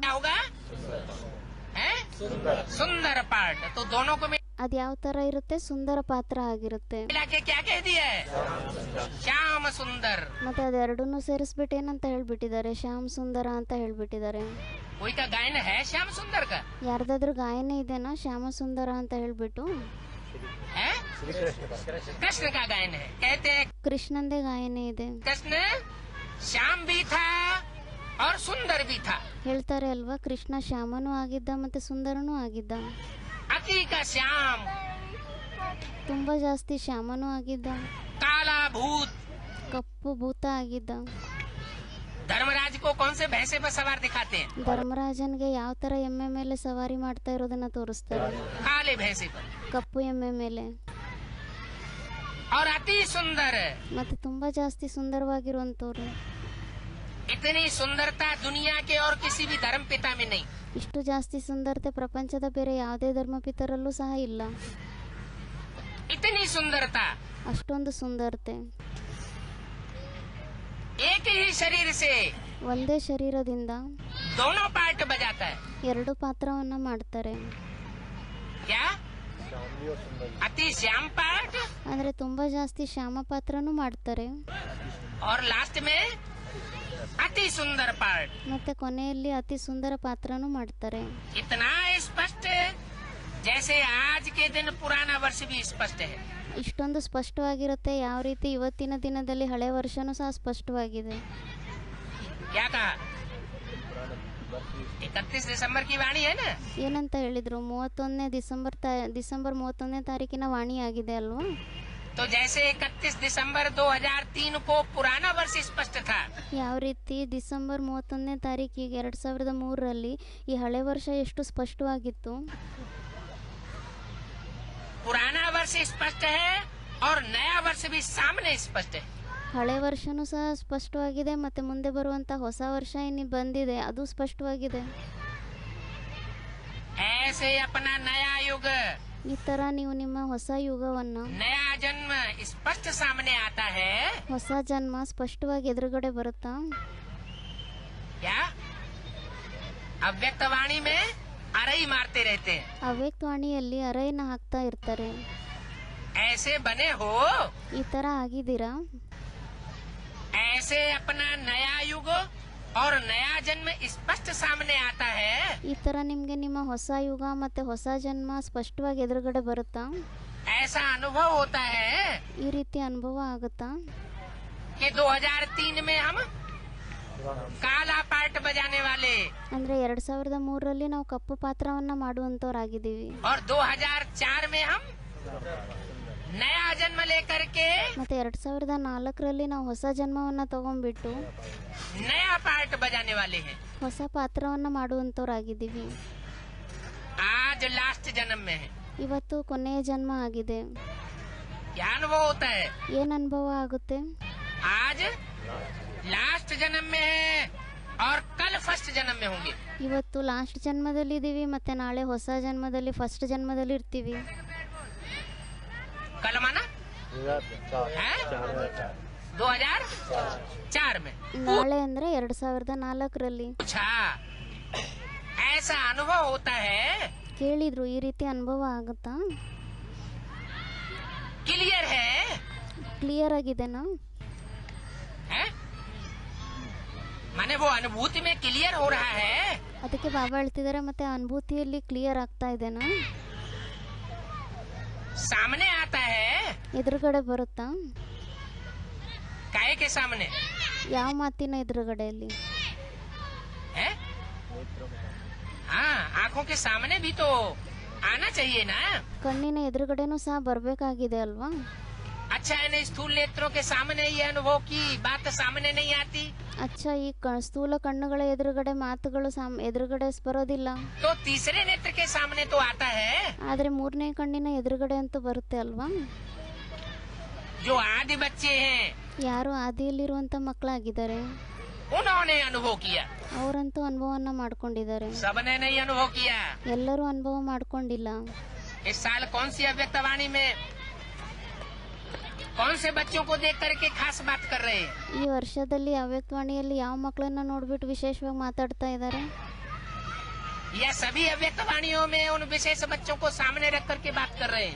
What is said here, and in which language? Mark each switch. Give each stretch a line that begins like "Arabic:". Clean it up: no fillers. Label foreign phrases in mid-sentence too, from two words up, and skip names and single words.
Hindi: क्या होगा? है? सुंदर पार्ट। तो दोनों को
Kannada: ಅದು ಯಾವ ಥರ ಇರುತ್ತೆ, ಸುಂದರ ಪಾತ್ರ ಆಗಿರುತ್ತೆ.
Hindi: के क्या कह दिया है? श्याम सुंदर।
Kannada: ಮತ್ತು ಅದೆರಡನ್ನೂ ಸೇರಿಸ್ಬಿಟ್ಟು ಏನಂತ ಹೇಳ್ಬಿಟ್ಟಿದ್ದಾರೆ, ಶ್ಯಾಮ್ ಸುಂದರ ಅಂತ ಹೇಳ್ಬಿಟ್ಟಿದ್ದಾರೆ.
Hindi: कोई का गायन है श्याम सुंदर का?
Kannada: ಯಾರ್ದಾದ್ರೂ ಗಾಯನ ಇದೆನಾ ಶ್ಯಾಮ ಸುಂದರ ಅಂತ ಹೇಳ್ಬಿಟ್ಟು?
Hindi: है? कृष्ण का गायन है। कहते हैं
Kannada: ಕೃಷ್ಣಂದೇ ಗಾಯನ ಇದೆ.
Hindi: कृष्ण श्याम भी था और सुंदर भी था।
Kannada: ಹೇಳ್ತಾರೆ ಅಲ್ವಾ, ಕೃಷ್ಣ ಶ್ಯಾಮನೂ ಆಗಿದ್ದ ಮತ್ತೆ ಸುಂದರನೂ ಆಗಿದ್ದ.
Hindi: अति का श्याम,
Kannada: ತುಂಬಾ ಜಾಸ್ತಿ ಶ್ಯಾಮನೂ ಆಗಿದ್ದ,
Hindi: काला भूत।
Kannada: ಕಪ್ಪು ಭೂತ ಆಗಿದ್ದ.
Hindi: धर्मराज को कौन से भैंसे पर सवार दिखाते हैं?
Kannada: ಧರ್ಮರಾಜನ್ಗೆ ಯಾವ ತರ ಎಮ್ಮೆ ಮೇಲೆ ಸವಾರಿ ಮಾಡ್ತಾ ಇರೋದನ್ನ ತೋರಿಸ್ತಾರೆ,
Hindi: काले भैंसे पर।
Kannada: ಕಪ್ಪು ಎಮ್ಮೆ ಮೇಲೆ.
Hindi: और अति सुंदर,
Kannada: ಮತ್ತೆ ತುಂಬಾ ಜಾಸ್ತಿ ಸುಂದರವಾಗಿರುವಂತವ್ರು.
Hindi: इतनी सुंदरता दुनिया के और किसी भी धर्म पिता में नहीं।
Kannada: ಇಷ್ಟು ಜಾಸ್ತಿ ಸುಂದರತೆ ಪ್ರಪಂಚದ ಬೇರೆ ಯಾವುದೇ ಧರ್ಮಪಿತರಲ್ಲೂ ಸಹ ಇಲ್ಲ.
Hindi: इतनी सुंदरता
Kannada: ಅಷ್ಟೊಂದು ಸುಂದರತೆ.
Hindi: एक ही शरीर से
Kannada: ಒಂದೇ ಶರೀರದಿಂದ
Hindi: दोनों पार्ट बजाता है।
Kannada: ಎರಡು ಪಾತ್ರವನ್ನ ಮಾಡ್ತಾರೆ.
Hindi: क्या? अति श्याम पार्ट
Kannada: ಅಂದ್ರೆ ತುಂಬಾ ಜಾಸ್ತಿ ಶ್ಯಾಮ ಪಾತ್ರನೂ ಮಾಡ್ತಾರೆ,
Hindi: और लास्ट में अति सुंदर पार्ट।
Kannada: ಮತ್ತೆ ಕೊನೆಯಲ್ಲಿ ಅತಿ ಸುಂದರ ಪಾತ್ರನೂ ಮಾಡ್ತಾರೆ.
Hindi: इतना स्पष्ट जैसे आज के दिन पुराना वर्ष भी स्पष्ट है।
Kannada: ಇಷ್ಟೊಂದು ಸ್ಪಷ್ಟವಾಗಿರುತ್ತೆ, ಯಾವ ರೀತಿ ಇವತ್ತಿನ ದಿನದಲ್ಲಿ ಹಳೆ ವರ್ಷನೂ ಸಹ ಸ್ಪಷ್ಟವಾಗಿದೆ.
Hindi: क्या कहा? 31 दिसंबर की वाणी है ना?
Kannada: ಏನಂತ ಹೇಳಿದ್ರು, 31ನೇ ಡಿಸೆಂಬರ್ 31ನೇ ತಾರೀಕಿನ ವಾಣಿ ಆಗಿದೆ ಅಲ್ವಾ?
Hindi: तो जैसे 31 दिसंबर 2003 को पुराना वर्ष स्पष्ट था,
Kannada: ಯಾವ ರೀತಿ ಡಿಸೆಂಬರ್ 31ನೇ ತಾರೀಕಿಗೆ 2003ರಲ್ಲಿ ಈ ಹಳೆ ವರ್ಷ ಎಷ್ಟು ಸ್ಪಷ್ಟವಾಗಿತ್ತು,
Hindi: पुराना वर्ष स्पष्ट है और नया वर्ष भी सामने स्पष्ट है।
Kannada: ಹಳೆ ವರ್ಷನೂ ಸಹ ಸ್ಪಷ್ಟವಾಗಿದೆ, ಮತ್ತೆ ಮುಂದೆ ಬರುವಂತ ಹೊಸ ವರ್ಷ ಏನಿ ಬಂದಿದೆ ಅದು ಸ್ಪಷ್ಟವಾಗಿದೆ.
Hindi: ऐसे अपना नया युग,
Kannada: ಈ ತರ ನೀವು ನಿಮ್ಮ ಹೊಸ ಯುಗವನ್ನ,
Hindi: नया जन्म स्पष्ट सामने आता है।
Kannada: ಹೊಸ ಜನ್ಮ ಸ್ಪಷ್ಟವಾಗಿ ಎದುರುಗಡೆ ಬರುತ್ತಾ?
Hindi: क्या? अव्यक्त वाणी में अरई मारते रहते हैं।
Kannada: ಅವ್ಯಕ್ತವಾಣಿಯಲ್ಲಿ ಅರೈನ ಹಾಕ್ತಾ ಇರ್ತಾರೆ.
Hindi: ऐसे बने हो,
Kannada: ಈ ತರ ಆಗಿದ್ದೀರಾ?
Hindi: ऐसे अपना नया युग और नया जन्म स्पष्ट सामने आता है।
Kannada: ಈ ತರ ನಿಮ್ಗೆ ನಿಮ್ಮ ಹೊಸ ಯುಗ ಮತ್ತೆ ಹೊಸ ಜನ್ಮ ಸ್ಪಷ್ಟವಾಗಿ ಎದುರುಗಡೆ ಬರುತ್ತಾ?
Hindi: ऐसा अनुभव होता है
Kannada: ಈ ರೀತಿ ಅನುಭವ ಆಗುತ್ತಾ?
Hindi: कि 2003 में हम काला पार्ट बजाने वाले
Kannada: ಅಂದ್ರೆ 2003ರಲ್ಲಿ ನಾವು ಕಪ್ಪು ಪಾತ್ರವನ್ನ ಮಾಡುವಂತವರಾಗಿದ್ದೀವಿ,
Hindi: और 2004 में हम नया जन्म लेकर के
Kannada: ಮತ್ತೆ 2004ರಲ್ಲಿ ನಾವು ಹೊಸ ಜನ್ಮವನ್ನ ತಗೊಂಡ್ಬಿಟ್ಟು
Hindi: नया पार्ट बजाने वाले हैं।
Kannada: ಹೊಸ ಪಾತ್ರವನ್ನ ಮಾಡುವಂತವರಾಗಿದ್ದೀವಿ.
Hindi: आज लास्ट जन्म में है।
Kannada: ಇವತ್ತು ಕೊನೆಯ ಜನ್ಮ ಆಗಿದೆ.
Hindi: क्या अनुभव होता है?
Kannada: ಏನ್ ಅನುಭವ ಆಗುತ್ತೆ?
Hindi: आज लास्ट जन्म में है और कल फर्स्ट जन्म में होंगे।
Kannada: ಇವತ್ತು ಲಾಸ್ಟ್ ಜನ್ಮದಲ್ಲಿ ಇದೀವಿ, ಮತ್ತೆ ನಾಳೆ ಹೊಸ ಜನ್ಮದಲ್ಲಿ ಫಸ್ಟ್ ಜನ್ಮದಲ್ಲಿ ಇರ್ತೀವಿ.
Hindi: कल माना है 2004 में।
Kannada: ನಾಳೆ ಅಂದ್ರೆ 2004ರಲ್ಲಿ.
Hindi: अच्छा, ऐसा अनुभव होता है।
Kannada: ಕೇಳಿದ್ರು ಈ ರೀತಿ ಅನುಭವ ಆಗುತ್ತಾ?
Hindi: क्लियर है?
Kannada: ಕ್ಲಿಯರ್ ಆಗಿದೆನಾ?
Hindi: है? माने वो अनुभूति में क्लियर हो रहा है।
Kannada: ಅದಕ್ಕೆ ಬಾಬಾ ಹೇಳ್ತಿದ್ದಾರೆ, ಮತ್ತೆ ಅನುಭೂತಿಯಲ್ಲಿ ಕ್ಲಿಯರ್ ಆಗ್ತಾ ಇದೆನಾ?
Hindi: सामने आता है।
Kannada: ಎದುರುಗಡೆ ಬರುತ್ತಾ?
Hindi: काहे के सामने
Kannada: ಯಾವ ಮಾತಿನ ಎದುರುಗಡೆಯಲ್ಲಿ?
Hindi: है? हाँ, आंखों के सामने भी तो आना चाहिए ना।
Kannada: ಕಣ್ಣಿನ ಎದುರುಗಡೆನೂ ಸಹ ಬರಬೇಕಾಗಿದೆ ಅಲ್ವಾ?
Hindi: अच्छा है ना, स्थूल नेत्रों के सामने ये अनुभव की बात सामने नहीं आती,
Kannada: ಅಚ್ಚಾ, ಈ ಸ್ಥೂಲ ಕಣ್ಣುಗಳ ಎದುರುಗಡೆ ಮಾತುಗಳು ಎದುರುಗಡೆ ಬರೋದಿಲ್ಲ,
Hindi: तो तीसरे नेत्र के सामने तो आता है।
Kannada: ಆದ್ರೆ ಮೂರನೇ ಕಣ್ಣಿನ ಎದುರುಗಡೆ ಅಂತೂ ಬರುತ್ತೆ ಅಲ್ವಾ?
Hindi: जो आदि बच्चे हैं
Kannada: ಯಾರು ಆದಿಯಲ್ಲಿರುವಂತ ಮಕ್ಕಳಾಗಿದ್ದಾರೆ
Hindi: उन्होंने अनुभव किया,
Kannada: ಅವರಂತೂ ಅನುಭವನ ಮಾಡ್ಕೊಂಡಿದ್ದಾರೆ.
Hindi: सबने नहीं अनुभव किया।
Kannada: ಎಲ್ಲರೂ ಅನುಭವ ಮಾಡ್ಕೊಂಡಿಲ್ಲ.
Hindi: इस साल कौन सी अव्यक्तवाणी में कौन से बच्चों को देख करके खास बात कर रहे हैं?
Kannada: ಈ ವರ್ಷದಲ್ಲಿ ಅವ್ಯಕ್ತವಾಣಿಯಲ್ಲಿ ಯಾವ ಮಕ್ಕಳನ್ನ ನೋಡ್ಬಿಟ್ಟು ವಿಶೇಷವಾಗಿ ಮಾತಾಡ್ತಾ ಇದ್ದಾರೆ?
Hindi: या सभी अव्यक्त वाणियों में उन विशेष बच्चों को सामने रख करके बात कर रहे हैं।